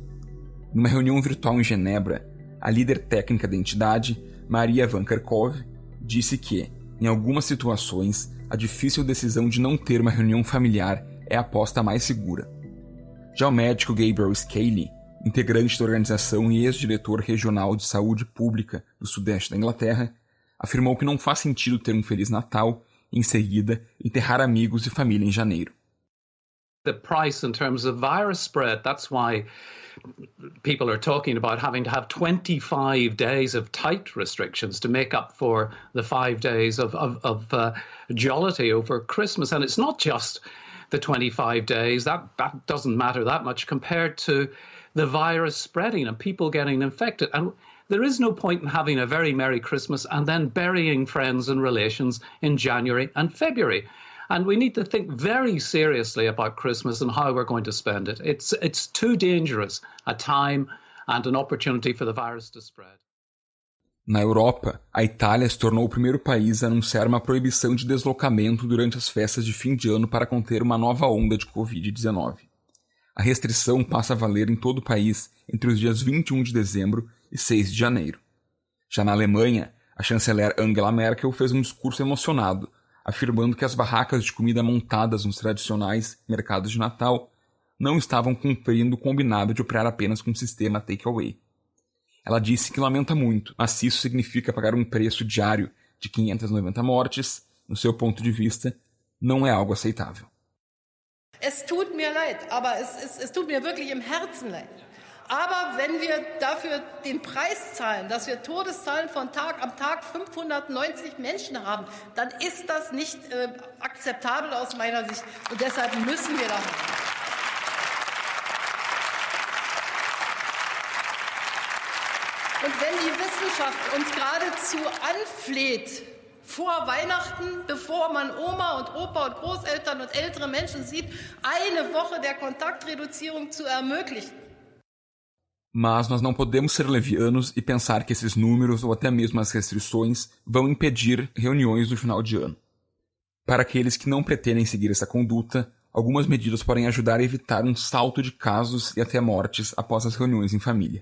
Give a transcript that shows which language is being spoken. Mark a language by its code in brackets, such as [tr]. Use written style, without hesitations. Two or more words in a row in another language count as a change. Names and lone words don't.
[pt] Numa reunião virtual em Genebra, a líder técnica da entidade, Maria Van Kerkhove, disse que, em algumas situações, a difícil decisão de não ter uma reunião familiar é a aposta mais segura. Já o médico Gabriel Scaley, integrante da organização e ex-diretor regional de saúde pública do sudeste da Inglaterra, afirmou que não faz sentido ter um Feliz Natal e, em seguida, enterrar amigos e família em janeiro. [en] The price in terms of virus spread, that's why people are talking about having to have 25 days of tight restrictions to make up for the 5 days of jollity over Christmas. And it's not just the 25 days, that doesn't matter that much compared to the virus spreading and people getting infected. And there is no point in having a very Merry Christmas and then burying friends and relations in January and February. And we need to think very seriously about Christmas and how we're going to spend it. It's too dangerous a time and an opportunity for the virus to spread. [pt] Na Europa, a Itália se tornou o primeiro país a anunciar uma proibição de deslocamento durante as festas de fim de ano para conter uma nova onda de Covid-19. A restrição passa a valer em todo o país entre os dias 21 de dezembro e 6 de janeiro. Já na Alemanha, a chanceler Angela Merkel fez um discurso emocionado, afirmando que as barracas de comida montadas nos tradicionais mercados de Natal não estavam cumprindo o combinado de operar apenas com o sistema takeaway. Ela disse que lamenta muito, mas se isso significa pagar um preço diário de 590 mortes, no seu ponto de vista, não é algo aceitável. [de] Es tut mir leid, aber es tut mir wirklich im Herzen leid. Aber wenn wir dafür den Preis zahlen, dass wir Todeszahlen am Tag 590 Menschen haben, dann ist das nicht akzeptabel aus meiner Sicht. Und deshalb müssen wir da handeln. Und wenn die Wissenschaft uns geradezu anfleht, vor Weihnachten, bevor man Oma und Opa und Großeltern und ältere Menschen sieht, eine Woche der Kontaktreduzierung zu ermöglichen. [pt] Mas nós não podemos ser levianos e pensar que esses números ou até mesmo as restrições vão impedir reuniões no final de ano. Para aqueles que não pretendem seguir essa conduta, algumas medidas podem ajudar a evitar um salto de casos e até mortes após as reuniões em família.